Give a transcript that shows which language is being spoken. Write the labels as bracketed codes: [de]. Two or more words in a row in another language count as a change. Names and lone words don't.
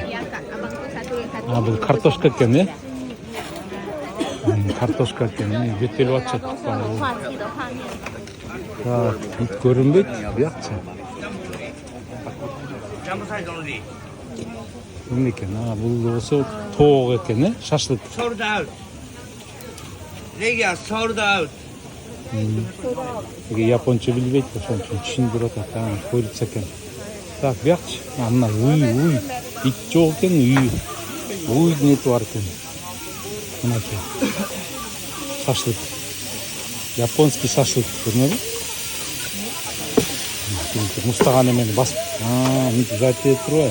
[ky] Бул картошка экен, Картошка экен, бөтөлүп атышат. Так, ит көрүнбөйт, биякчы. Эмне экен? Бул болсо тоок экен, шашлык. [en] Sold out. Legia sold out. [ky] Японча билбейт, ошон үчүн түшүндүрүп атат. Курица экен. Так, биякчы. Мына уй. Ит жок экен, уйдун эти бар экен. Мынакей. Шашлык. [ru] Японский шашлык, [ky] көрдүңөрбү? Мустаган эмени басып, мынтип затеп турбайбы?